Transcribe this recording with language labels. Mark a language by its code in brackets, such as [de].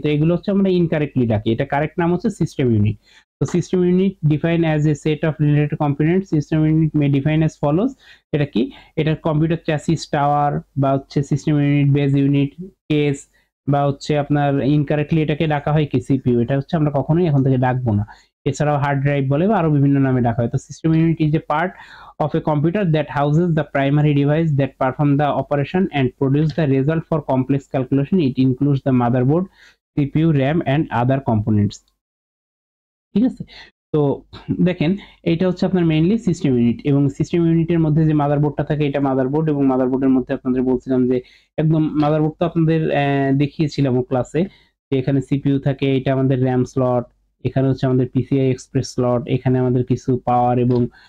[bn] তো এগুলো হচ্ছে আমরা ইনকারেক্টলি ডাকি, এটা কারেক্ট নাম হচ্ছে [en] System unit. তো system unit define as a set of related components. System unit may define as follows. [bn] এটা কি, এটা কম্পিউটার চ্যাসিস, টাওয়ার বা হচ্ছে system unit, base unit, case, বা হচ্ছে আপনার ইনকারেক্টলি এটাকে ডাকা হয় কি সিপিইউ। এটা হচ্ছে আমরা কখনোই এখন থেকে ডাকবো না। এছাড়াও হার্ড ড্রাইভ বলে বা আরো বিভিন্ন নামে ডাকা হয়। [en] তো system unit is a part of a computer that houses the primary device that perform the operation and produce the result for complex calculation. It includes the motherboard, CPU, RAM and other components. [bn] ঠিক আছে, তো দেখেন এইটা হচ্ছে আপনার mainly system unit, এবং system ইউনিটের মধ্যে যে মাদারবোর্ডটা থাকে এটা মাদারবোর্ড, এবং মাদারবোর্ডের মধ্যে আপনাদের বলছিলাম যে একদম মাদারবোর্ড তো আপনাদের দেখিয়েছিলাম ক্লাসে, যে এখানে সিপিইউ থাকে, এটা আমাদের র্যাম স্লট, এখানে হচ্ছে আমাদের পিসিআই এক্সপ্রেস স্লট, এখানে আমাদের কিছু পাওয়ার এবং